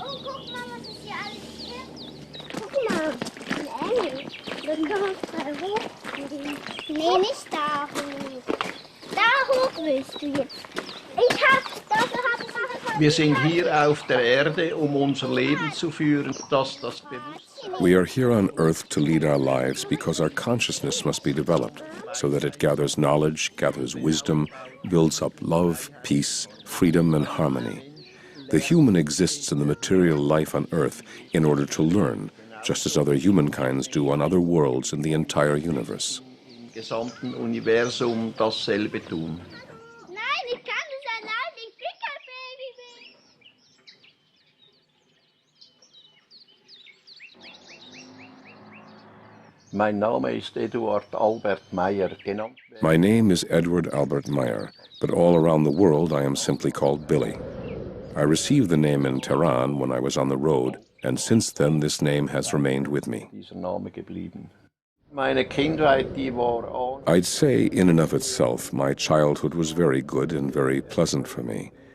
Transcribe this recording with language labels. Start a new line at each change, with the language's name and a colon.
German: Oh, guck mal, was ist hier alles gibt. Guck mal, ein Engel. Dann können wir uns mal hochgehen. Nee, nicht da hoch. Da hoch willst du jetzt. Dafür hab ich Wir sind hier auf der Erde, unser Leben zu führen, das Bewusstsein.
English: We are here on Earth to lead our lives because our consciousness must be developed so that it gathers knowledge, gathers wisdom, builds up love, peace, freedom, and harmony. The human exists in the material life on Earth in order to learn, just as other humankinds do on other worlds in the entire universe.
German: Im gesamten Universum dasselbe tun. Nein, ich kann das allein. Ich bin kein Baby. Mein Name ist Eduard Albert Meier, genannt.
English: My name is Eduard Albert Meier, but all around the world I am simply called Billy. I received the name in Tehran when I was on the road, and since then this name has remained with me.
German: Dieser Name geblieben. Meine Kindheit, die war
English: I'd say, in and of itself, my childhood was very good and very pleasant for me.